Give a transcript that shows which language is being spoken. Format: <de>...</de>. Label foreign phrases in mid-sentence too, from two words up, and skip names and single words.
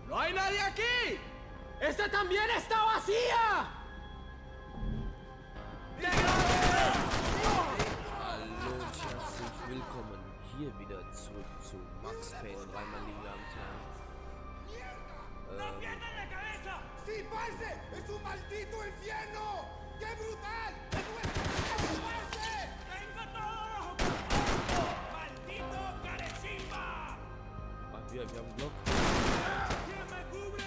<es>hay nadie aquí! ¡Esta también está vacía!</es> <de>Hallo und herzlich willkommen hier wieder zurück zu Max Payne 3, meine lieben Damen und Herren.</de> <es>¡Sí, parce! ¡Es un maldito infierno! ¡Qué brutal! ¡Tengo todo! ¡Maldito carecimba!</es> <de>Ach, wir haben Glock.</de> <es>¿Quién me cubre?</es>